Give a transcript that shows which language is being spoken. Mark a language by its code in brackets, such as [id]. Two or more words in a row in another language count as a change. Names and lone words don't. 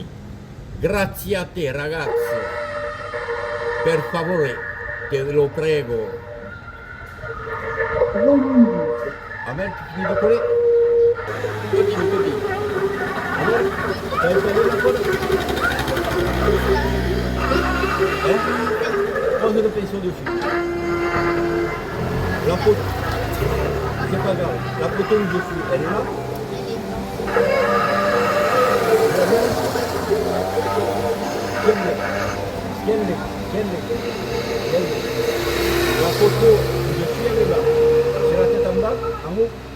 [it] Grazie a te ragazzo, per favore, te lo prego. Volume 10. A me mi dico lì, io dico così. Allora, stai facendo ancora? Cosa ne penso di uscire? [fr] C'est pas grave, la photo où je suis, elle est là. Tiens-le. La photo où je suis, elle est là. C'est la tête en bas, en haut.